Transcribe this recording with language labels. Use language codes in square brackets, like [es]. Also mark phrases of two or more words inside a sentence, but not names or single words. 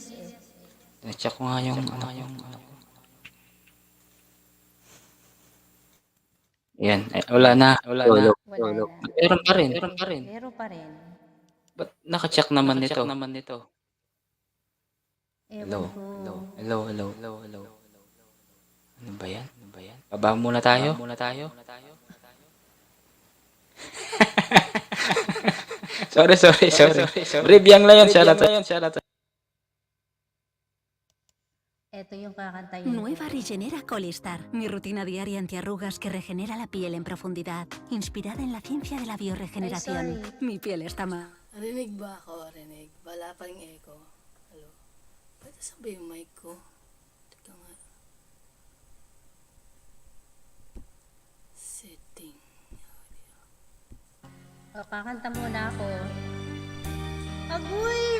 [tl] Na-check ko nga yung Yan. Wala na. Wala na. Meron pa rin. Meron pa rin. Ba't naka-check naman nito? Ewan Hello. Ano ba yan? Baba muna tayo. Sorry. [en] Brave Young Lion, shout out. [tl] Ito yung kakantayin ko. [es] Nueva Regenera Colistar, mi rutina diaria antiarrugas que regenera la piel en profundidad, inspirada en la ciencia de la bioregeneración. sorry. Mi piel está más. [tl] Rinig ba ako? Rinig. Wala pa rin echo. Hello? Pwede sabi yung mic ko? Teka nga. Setting. O, kakanta muna ako. Agoy!